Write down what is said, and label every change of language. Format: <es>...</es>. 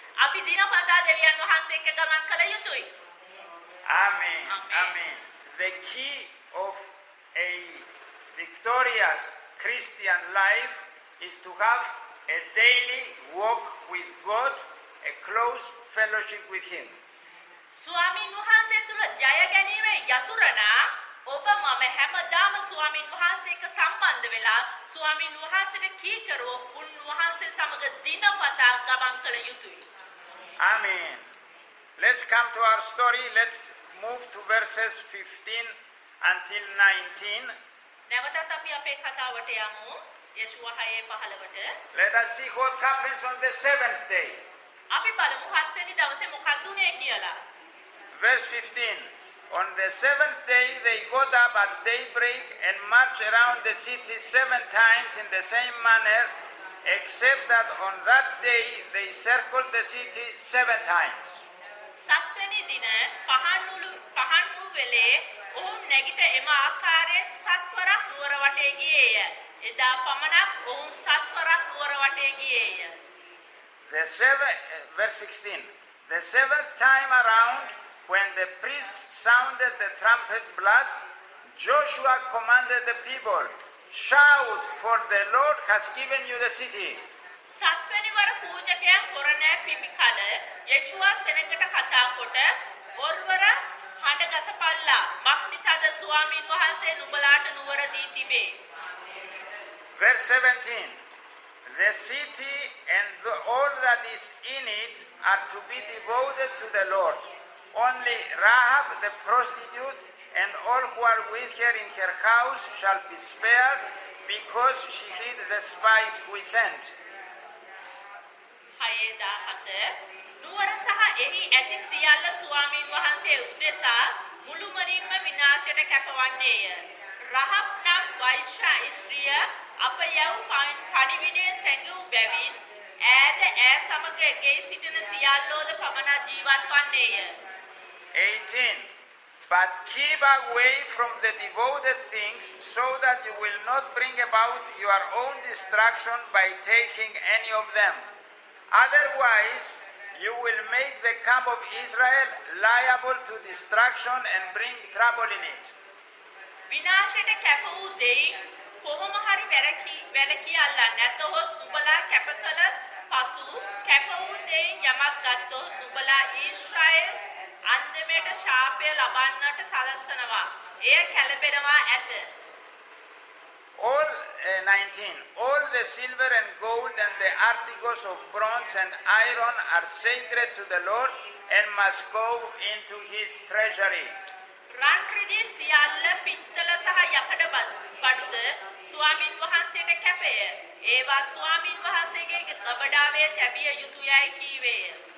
<si>අපි දිනපතා දෙවියන් වහන්සේ එක්ක ගමන් කළ යුතුයි.</si> <en>Amen. Amen. The key of a victorious Christian life is to have a daily walk with God, a close fellowship with Him.</en> <si>ස්වාමීන් වහන්සේ තුල ජය ගැනීමේ යතුරුනා ඔබ මම හැමදාම ස්වාමීන් වහන්සේ එක්ක සම්බන්ධ වෙලා ස්වාමීන් වහන්සේට කීකරුව උන්වහන්සේ සමග දිනපතා ගමන් කළ යුතුයි.</si> <en>Amen. Let's come to our story. Let's move to verses 15 until 19.</en> <si>නැවතත් අපි අපේ කතාවට යමු. යේසුව 6:15ට.</si> <en>Let us see what happens on the seventh day.</en> <si>අපි බලමු 7 වෙනි දවසේ මොකක්ද උනේ කියලා.</si> <en>Verse 15. On the seventh day they got up at daybreak and marched around the city 7 times in the same manner, except that on that day they circled the city 7 times.</en> <si>7 වෙනි දින පහන්මු වෙලේ ඔවුන් නැගිට එම ආකාරයෙන් 7 වරක් නුවර වටේ ගියේය. එදා පමණක් ඔවුන් 7 වරක් නුවර වටේ ගියේය.</si> <en>Verse 16. The seventh time around, when the priests sounded the trumpet blast, Joshua commanded the people, "Shout, for the Lord has given you the city."</en> <si>7 වෙනි වර පූජකයන් කොරණෑ පිඹි කල යේසුවා සෙනඟට කතා කොට ඔර්වර හඬ ගසපල්ලා මක්නිසාද ස්වාමීන් වහන්සේ නුඹලාට නුවර දී තිබේ.</si> <en>Verse 17. The city and all that is in it are to be devoted to the Lord. Only Rahab the prostitute and all who are with her in her house shall be spared, because she hid the spies we sent.</en> <si>6:17 නුවර සහ එහි ඇති සියල්ල ස්වාමීන් වහන්සේ උදෙසා මුළුමනින්ම විනාශයට කැපවන්නේය. රහබ් නම් වෛශ්‍ය ස්ත්‍රිය අප යව් පණිවිඩයෙන් සැඟවූ බැවින් ඈත ඈ සමග ගෙයි සිටින සියල්ලෝද පමණක් ජීවත් වන්නේය.</si> <en>18. But keep away from the devoted things, so that you will not bring about your own destruction by taking any of them. Otherwise, you will make the camp of Israel liable to destruction and bring trouble in it.</en> <si>විනාශයට කැප වූ දෙයින් කොහොම හරි වැළකීලා නැතහොත් නුඹලා කැප කළ පසු කැප වූ දෙයින් යමක් ගත්තොත් නුඹලා ඊශ්‍රායල් අන්දමේට ශාපය ලබන්නට සලස්සනවා. එය කැළපෙනවා ඇත.</si> <en>All 19. All the silver and gold and the articles of bronze and iron are sacred to the Lord and must go into his treasury.</en> <si>රන් රිදී සියල්ල පිත්තල සහ යකඩ බඩුද ස්වාමින් වහන්සේට කැපය. ඒවා ස්වාමින් වහන්සේගේ ගබඩාවේ තැබිය යුතුයයි කීවේය.</si>